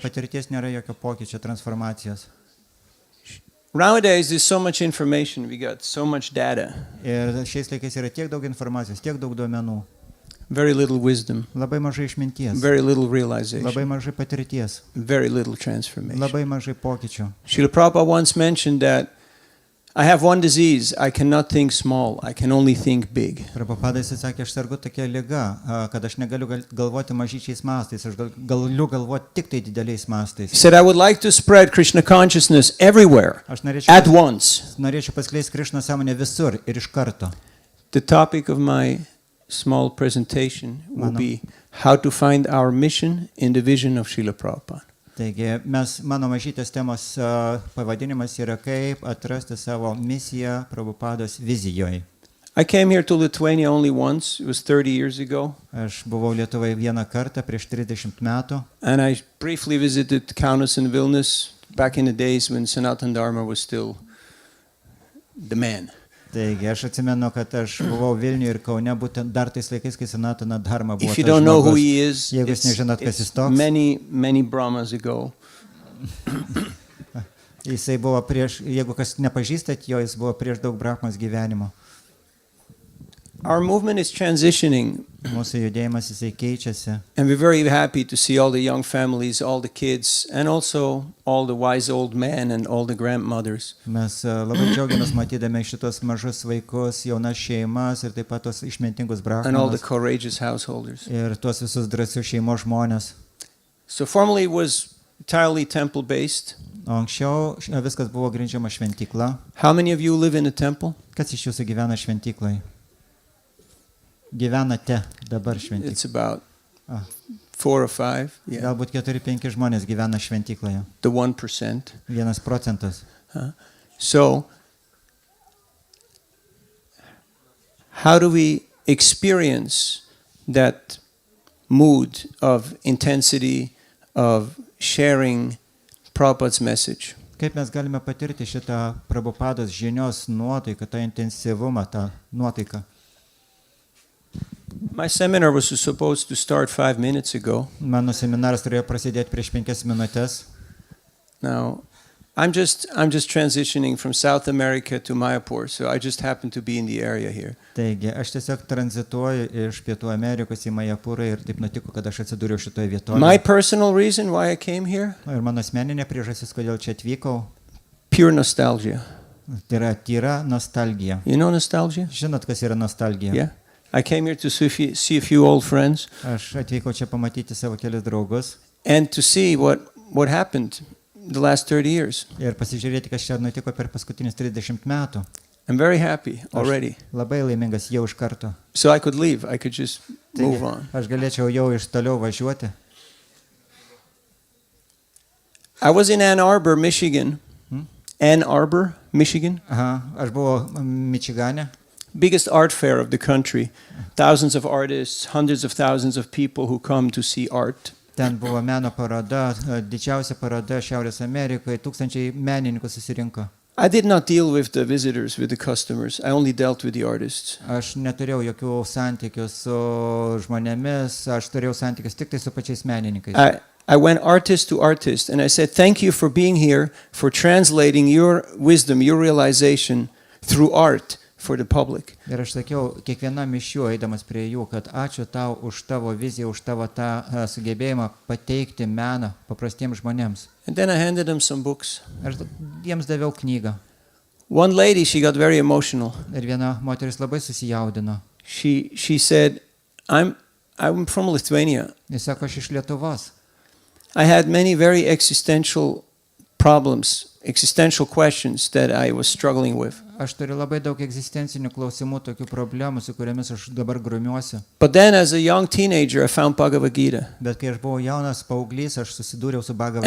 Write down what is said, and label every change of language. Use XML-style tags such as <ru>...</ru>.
<lt>patirties nėra jokio pokyčio, transformacijos.</lt> <en>Nowadays, there's so much information. We got so much data.</en> <lt>Ir šiais laikais yra tiek daug informacijos, tiek daug duomenų.</lt> <en>Very little wisdom.</en> <lt>Labai mažai išminties.</lt> <en>Very little realization.</en> <lt>Labai mažai patirties.</lt> <en>Very little transformation.</en> <lt>Labai mažai pokyčių.</lt> <en>Srila Prabhupada once mentioned that I have one disease. I cannot think small. I can only think big.</en> <lt>Prabhupada sakė, aš sergu tokia liga, kad aš negaliu galvoti mažyčiais mastais, aš galiu galvoti tik tai dideliais mastais.</lt> <en>He said, I would like to spread Krishna consciousness everywhere</en> <lt>Aš</lt> <en>at once.</en> <lt>norėčiau paskleisti Krišną sąmonę visur ir iš karto.</lt> <en>The topic of my small presentation will be how to find our mission in the vision of Srila Prabhupada.</en> <lt>Taigi, mano mažytės temos pavadinimas yra kaip atrasti savo misiją Prabhupados vizijoje.</lt> <en>I came here to Lithuania only once. It was 30 years ago.</en> <lt>Aš buvau Lietuvoje vieną kartą prieš 30 metų.</lt> <en>And I briefly visited Kaunas and Vilnius back in the days when Sanatana Dharma was still the man.</en> <lt>Taigi, aš atsimenu, kad aš buvau Vilniuje ir Kaune būtent dar tais laikais, kai Sanatana Dharma buvo</lt> <en>If you</en> <lt>tas</lt> <en>don't know who</en> <lt>žmogus.</lt> <en>he is,</en> <lt>Jeigu jūs nežinot, kas jis toks,</lt> <en>many Brahmas ago.</en> <lt>jisai buvo prieš, jeigu kas nepažįstat jo, jis buvo prieš daug Brahmos gyvenimo.</lt> <en>Our movement is transitioning,</en> <lt>Mūsų judėjimas jisai keičiasi.</lt> <en>and we're very happy to see all the young families, all the kids, and also all the wise old men and all the grandmothers.</en> <lt>Mes labai džiaugiamės matydami šitos mažus vaikus, jaunas šeimas ir taip pat tos išmintingus</lt> <en>And all the</en> <lt>Brahmanas</lt> <en>courageous householders.</en> <lt>ir tuos visus drąsius šeimos žmonės.</lt> <en>So formerly it was entirely temple-based.</en> <lt>O anksčiau viskas buvo grindžiama šventykla.</lt> <en>How many of you live in a temple?</en> <lt>Kas iš jūsų gyvena šventykloje? Gyvenate dabar šventykloje.</lt> <en>It's about Ah. 4 or 5. Yeah.</en> <lt>Galbūt 4-5 žmonės gyvena šventykloje.</lt> <en>The 1%.</en> <lt>1%.</lt> <en>So, how do we experience that mood of intensity, of sharing Prabhupada's message?</en> <lt>Kaip mes galime patirti šitą Prabhupados žinios nuotaiką, tą intensyvumą, tą nuotaiką?</lt> <en>My seminar was supposed to start 5 minutes ago.</en> <lt>Mano seminaras turėjo prasidėti prieš 5 minutės.</lt> <en>Now, I'm just transitioning from South America to Mayapur, so I just happen to be in the area here.</en> <lt>Taigi, aš tiesiog tranzituoju iš Pietų Amerikos į Majapurą ir taip nutiko, kad aš atsidūriau šitoje vietoje.</lt> <en>My personal reason why I came here?</en> <lt>Ir mano asmeninė priežastis, kodėl čia atvykau,</lt> <en>Pure nostalgia.</en> <lt>tai yra tyra nostalgija.</lt> <en>You know nostalgia?</en> <lt>Žinot, kas yra nostalgija?</lt> <en>Yeah. I came here to see a few old friends</en> <lt>Aš atvykau čia pamatyti savo kelius draugus</lt> <en>and to see what happened the last 30 years.</en> <lt>ir pasižiūrėti, kas čia nutiko per paskutinius 30 metų.</lt> <en>I'm very happy already.</en> <lt>Labai laimingas jau iš karto.</lt> <en>So I could leave. I could just</en> <lt>Taigi,</lt> <en>move on.</en> <lt>aš galėčiau jau iš toliau važiuoti.</lt> <en>I was in Ann Arbor, Michigan. Ann Arbor, Michigan.</en> <lt>Aha, aš buvau Mičigane.</lt> <en>Biggest art fair of the country. Thousands of artists, hundreds of thousands of people who come to see art.</en> <lt>Ten buvo meno paroda, didžiausia paroda Šiaurės Amerikoje, tūkstančiai menininkų susirinko.</lt> <en>I did not deal with the visitors, with the customers. I only dealt with the artists.</en> <lt>Aš neturėjau jokių santykių su žmonėmis, aš turėjau santykius tik tai su pačiais menininkais.</lt> <en>I went artist to artist and I said, thank you for being here, for translating your wisdom, your realization through art for the public.</en> <lt>Ir aš sakiau, kiekvienam iš jų, eidamas prie jų, kad ačiū tau už tavo viziją, už tavo tą sugebėjimą pateikti meną paprastiems žmonėms.</lt> <en>And then I handed them some books.</en> <lt>Aš jiems daviau knygą.</lt> <en>One lady, she got very emotional.</en> <lt>Ir viena moteris labai susijaudino.</lt> <en>She said, I'm from Lithuania.</en> <lt>Jis sako, aš iš Lietuvos.</lt> <en>I had many very existential problems, existential questions that I was struggling with.</en> <lt>Aš turiu labai daug egzistencinių klausimų, tokių problemų, su kuriamis aš dabar grumiuosi.</lt> <en>But then as a young teenager, I found Bhagavad Gita.</en> <lt>Bet kai aš buvau jaunas paauglys, aš susidūriau su Bhagavad</lt>